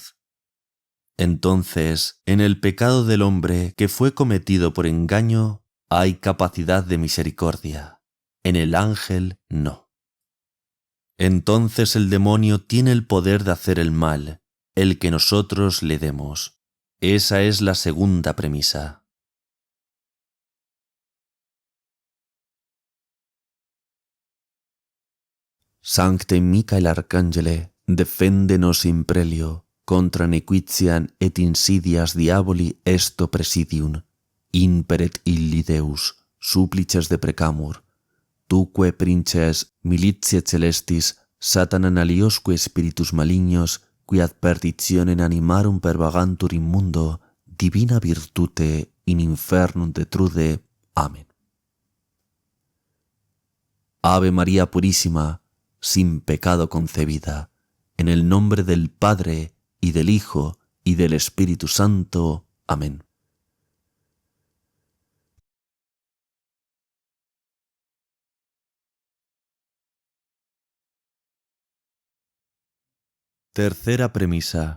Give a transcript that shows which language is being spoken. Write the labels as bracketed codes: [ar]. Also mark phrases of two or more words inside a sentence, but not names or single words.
[es] Entonces, en el pecado del hombre que fue cometido por engaño, hay capacidad de misericordia. En el ángel, no. Entonces el demonio tiene el poder de hacer el mal, el que nosotros le demos. Esa es la segunda premisa. [la] Sancte Michael Arcangele, defende-nos in prelio, contra nequitiam et insidias diaboli esto presidium, imperet illi Deus, supplices deprecamur, tuque princes militiae celestis, Satanan aliosque spiritus malignos, qui ad perditionem animarum pervagantur in mundo, divina virtute in infernum detrude, [es] Amén. Ave María Purísima, sin pecado concebida, en el nombre del Padre, y del Hijo, y del Espíritu Santo. Amén. Tercera premisa.